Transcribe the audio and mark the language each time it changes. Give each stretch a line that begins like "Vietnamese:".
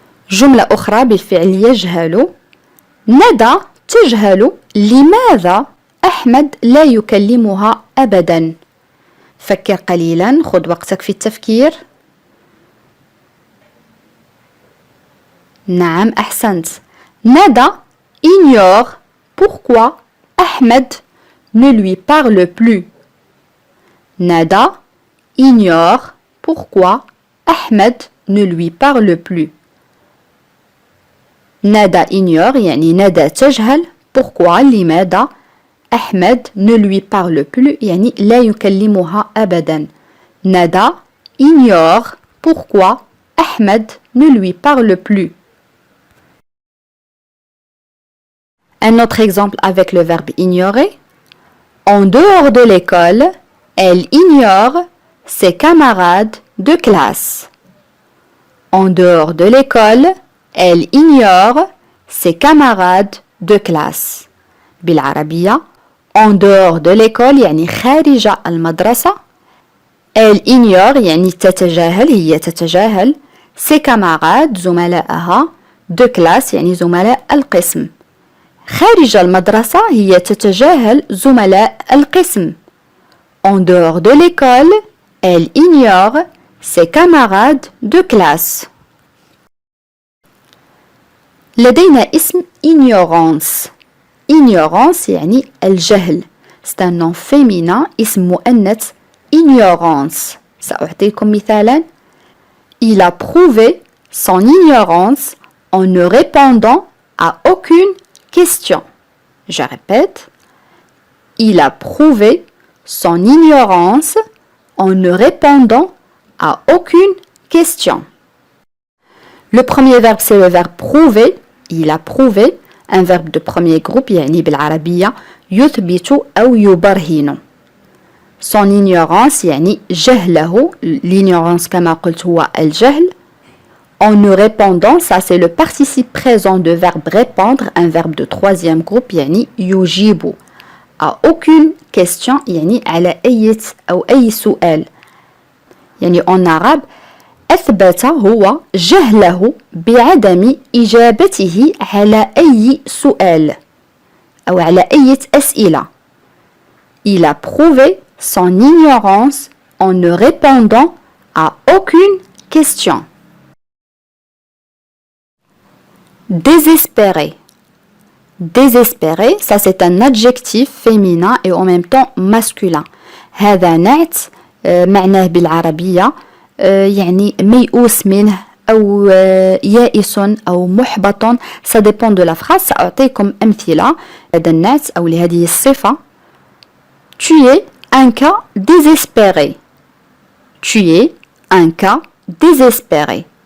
Arabic: جملة أخرى بالفعل يجهل. ندى تجهل لماذا أحمد لا يكلمها أبدا. فكر قليلا، خذ وقتك في التفكير. نعم أحسنت.
French: Nada ignore pourquoi Ahmed ne lui parle plus. Nada ignore pourquoi Ahmed ne lui parle plus. Nada ignore
Arabic: يعني ندى تجهل
French: pourquoi
Arabic: لماذا أحمد
French: ne lui parle plus
Arabic: يعني لا يكلمها أبدا. Nada ignore pourquoi Ahmed ne lui parle plus.
French: Un autre exemple avec le verbe ignorer. En dehors de l'école, elle ignore ses camarades de classe. En dehors de l'école, elle ignore ses camarades de classe.
Arabic: بالعربية
French: en dehors de l'école
Arabic: يعني خارج المدرسة.
French: Elle ignore
Arabic: يعني تتجاهل، هي تتجاهل
French: ses camarades
Arabic: زملائها
French: de classe
Arabic: يعني زملاء القسم. خارج المدرسة هي تتجاهل زملاء القسم.
French: En dehors de l'école, elle ignore ses camarades de classe.
Arabic: لدينا اسم ignorance. Ignorance يعني الجهل.
French: C'est un nom féminin
Arabic: اسم مؤنث
French: ignorance.
Arabic: سأعطيكم مثالا.
French: Il a prouvé son ignorance en ne répondant à aucune question. Je répète. Il a prouvé son ignorance en ne répondant à aucune question. Le premier verbe c'est le verbe prouver. Il a prouvé. Un verbe de premier groupe
Arabic: يعني بالعربية يثبت أو يبرهن.
French: Son ignorance
Arabic: يعني جهله. L'ignorance كما قلت هو الجهل.
French: En ne répondant, ça c'est le participe présent de verbe répondre, un verbe de troisième groupe
Arabic: يعني يجيب.
French: À aucune question
Arabic: يعني على أي سؤال. يعني
French: en arabe
Arabic: أثبت هو جهله بعدم إجابته على أي سؤال أو على أي أسئلة.
French: Il a prouvé son ignorance en ne répondant à aucune question. Désespéré. Désespéré, ça c'est un adjectif féminin et en même temps masculin.
Arabic: هذا نعت معناه بالعربية يعني ميؤوس منه أو يائس أو محبط.
French: ça dépend de la phrase.
Arabic: سأعطيكم أمثلة هذا النعت أو لهذه الصفة.
French: Tu es un cas désespéré. Tu es un cas désespéré.